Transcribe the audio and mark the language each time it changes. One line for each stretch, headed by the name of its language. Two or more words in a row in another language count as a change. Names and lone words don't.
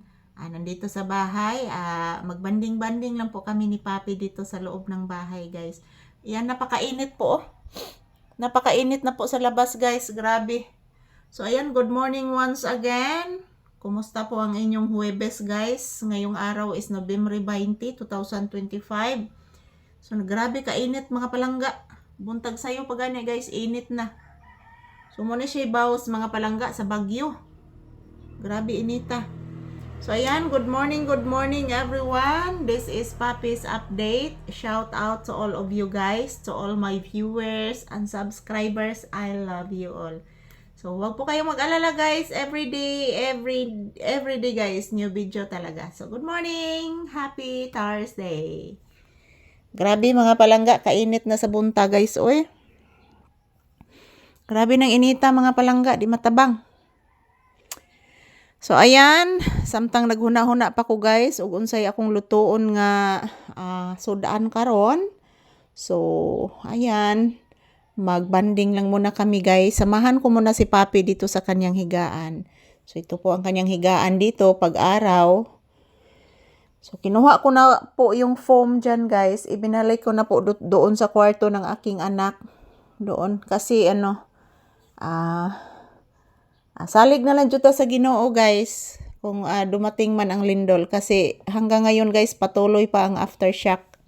Filipino: Nandito sa bahay, magbanding-banding lang po kami ni Papi dito sa loob ng bahay guys. Yan, napakainit po. Napakainit na po sa labas guys, grabe. So ayan,
English: good morning once again.
Filipino: Kumusta po ang inyong Huwebes guys? Ngayong araw is November 20, 2025.
Cebuano: So grabe kainit mga palangga. Buntag sayo pa gani guys, init na. So muna siya bawas mga palangga sa Bagyo. Grabe inita.
Filipino: So ayan,
English: good morning everyone. This is Papi's update. Shout out to all of you guys, to all my viewers and subscribers. I love you all.
Filipino: So wag po kayong mag-alala guys,
English: every day guys, new video talaga. So good morning, happy Thursday.
Cebuano: Grabe mga palangga, kainit na sa bunta guys, oy. Grabe nang inita mga palangga, di matabang. So ayan, samtang naghuna-huna pa ko guys ug unsay akong lutoon nga sudaan karon.
Filipino: So ayan, magbanding lang muna kami guys. Samahan ko muna si Papi dito sa kanyang higaan. So ito po ang kanyang higaan dito pag araw. So kinuha ko na po yung foam dyan guys. Ibinalik ko na po doon sa kwarto ng aking anak. Doon kasi
Cebuano: salig na lang juta sa Ginoo
Filipino: guys kung dumating man ang lindol kasi hanggang ngayon guys patuloy pa ang aftershock.